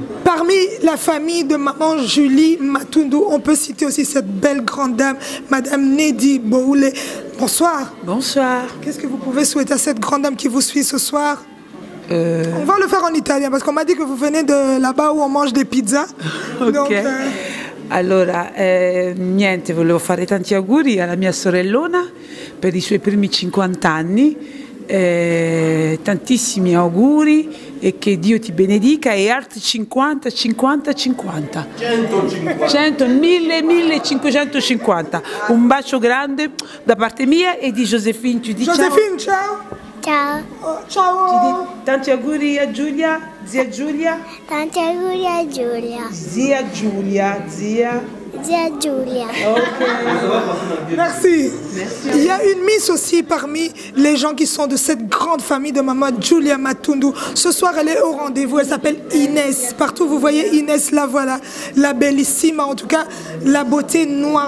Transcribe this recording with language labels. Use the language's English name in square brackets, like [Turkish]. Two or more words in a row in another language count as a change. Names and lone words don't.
[French] Parmi la famille de maman Julie Matundu, on peut citer aussi cette belle grande dame, Madame Nedi Boulé. Bonsoir. Bonsoir. Qu'est-ce que vous pouvez souhaiter à cette grande dame qui vous suit ce soir? On va le faire en italien parce qu'on m'a dit que vous venez de là-bas où on mange des pizzas. Ok. Donc, [Italian] allora, niente, volevo fare tanti auguri alla mia sorellona per i suoi primi 50 anni. Tantissimi auguri e che Dio ti benedica e altri 50, 50, 50. 100, 1000, 1550. Un bacio grande da parte mia e di Josephine. [French] Tu dis [Italian] Josephine, ciao. Ciao. Oh, ciao. [French] Tu dis [Italian] tanti auguri a Giulia, zia Giulia. Tanti auguri a Giulia. Zia Giulia, zia Giulia. Ok. [French] Merci. Il y a une miss aussi parmi les gens qui sont de cette grande famille de maman Julia Matundu. Ce soir, elle est au rendez-vous. Elle s'appelle Inès. Partout, vous voyez Inès, la voilà. La bellissima, en tout cas, la beauté noire.